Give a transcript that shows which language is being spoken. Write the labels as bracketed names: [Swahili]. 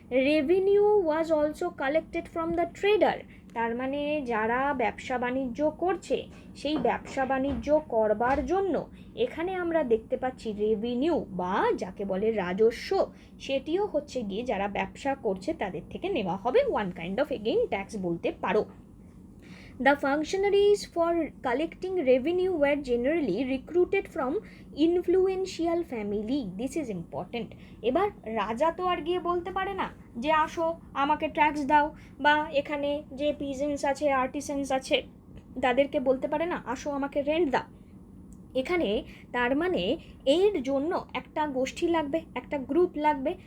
[English] revenue was also collected from the trader, [Bangla] তার মানে যারা ব্যবসা বাণিজ্য করছে, সেই ব্যবসা বাণিজ্য করবার জন্য এখানে আমরা দেখতে পাচ্ছি রেভিনিউ বা যাকে বলে রাজস্ব, সেটিও হচ্ছে গিয়ে যারা ব্যবসা করছে তাদের থেকে নেওয়া হবে, [English] one kind of again tax [Bangla] বলতে পারো। [English] The functionaries for collecting revenue were generally recruited from influential family. This is important. [Bangla] এবার রাজা তো আর গিয়ে বলতে পারে না যে আসো আমাকে ট্যাক্স দাও, বা এখানে যে পিজেন্টস আছে, আর্টিসেন্স আছে, তাদেরকে বলতে পারে না আসো আমাকে রেন্ট দাও। এখানে তার মানে এর জন্য একটা গোষ্ঠী লাগবে, একটা গ্রুপ লাগবে।